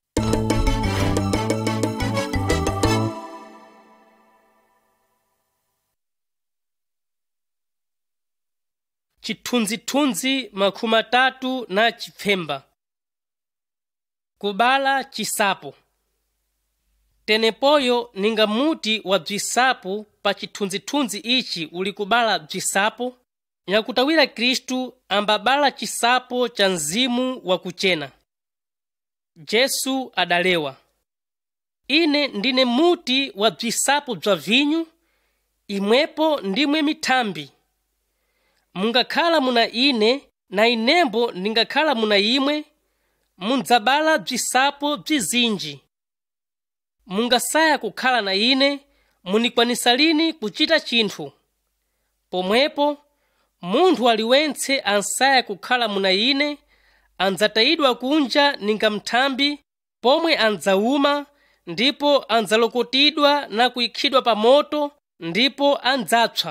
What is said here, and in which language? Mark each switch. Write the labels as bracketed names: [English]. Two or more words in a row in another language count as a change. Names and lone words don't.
[Sena] Chithunzithunzi makumi atatu na chipfemba. Kubala chisapo. tenepoyo ninga muti wa bzisapo pa chithunzithunzi ichi uli kubala bzisapo, nyakutawira Khristu ambabala chisapo cha mzimu wa kuchena. Jesu adalewa, ine ndine muti wa bzisapo bza vinyu, imwepo ndimwe mithambi. Mungakhala muna ine na inembo ndingakhala muna imwe, mundzabala bzisapo bzizinji. Mungasaya kukhala na ine, munikwanisa lini kuchita chinthu. Pomwepo munthu aliwentse ansaya kukhala muna ine, andzatayidwa kunja ninga mthambi, pomwe andzauma ndipo andzalokotidwa na kuikhidwa pa moto ndipo andzapsa.